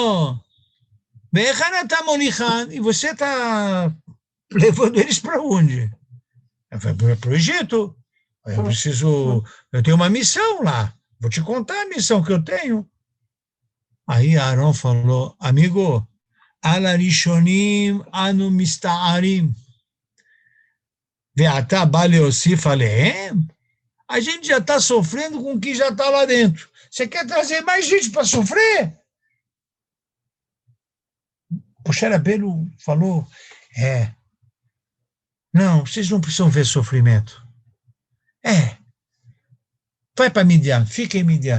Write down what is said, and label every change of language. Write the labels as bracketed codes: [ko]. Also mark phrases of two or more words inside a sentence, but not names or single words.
[pt] Amalo, E você está levando eles para onde? Para o Egito. Eu tenho uma missão lá. Vou te contar a missão que eu tenho. Aí Aaron falou, amigo, [he] על הראשונים אנו מצטערים, ואתה בא להוסיף עליהם. [pt] A gente já está sofrendo com o que já está lá dentro. Você quer trazer mais gente para sofrer? O Xerabelo falou, não, vocês não precisam ver sofrimento. Vai para Midian, fica em Midian.